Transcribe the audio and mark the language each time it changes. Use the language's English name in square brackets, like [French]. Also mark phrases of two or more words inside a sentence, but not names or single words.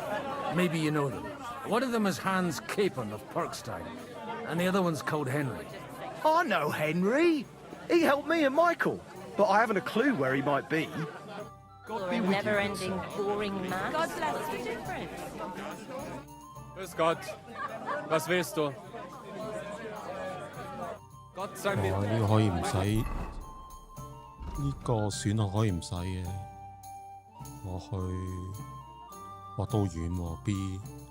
[English] Maybe you know them. One of them is Hans Capon of Parkstein, and the other one's called Henry. I know Henry. He helped me and Michael, but I haven't a clue where he might be. God be with you. Never-ending, boring mass. God bless you. Different. [German] Grüß Gott. Was willst du? Gott sei mit [Cantonese] 哦，呢個可以唔使，呢個選項可以唔使嘅。我去，哇，都遠喎 B。